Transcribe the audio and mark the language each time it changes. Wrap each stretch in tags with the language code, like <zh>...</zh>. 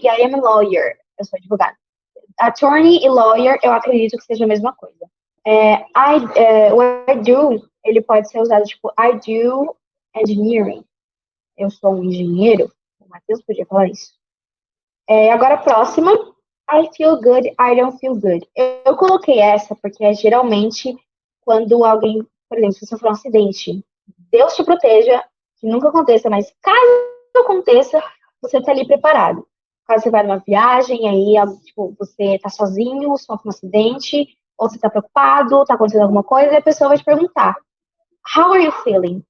<pt>E</pt> <en>I am a lawyer,</en> <pt>eu sou advogado. Attorney e lawyer, eu acredito que seja a mesma coisa. O I do, ele pode ser usado tipo,</pt> <en>I do engineering.</en> <pt>Eu sou um engenheiro. O Matheus podia falar isso. Agora a próxima.</pt> <en>I feel good, I don't feel good.</en> <pt>Eu coloquei essa porque geralmente quando alguém, por exemplo, se você for um acidente, Deus te proteja, que nunca aconteça, mas caso aconteça, você tá ali preparado. Caso você vai numa viagem, aí tipo, você tá sozinho, sofre um acidente, ou você tá preocupado, tá acontecendo alguma coisa, e a pessoa vai te perguntar,</pt> <en>how are you feeling?</en>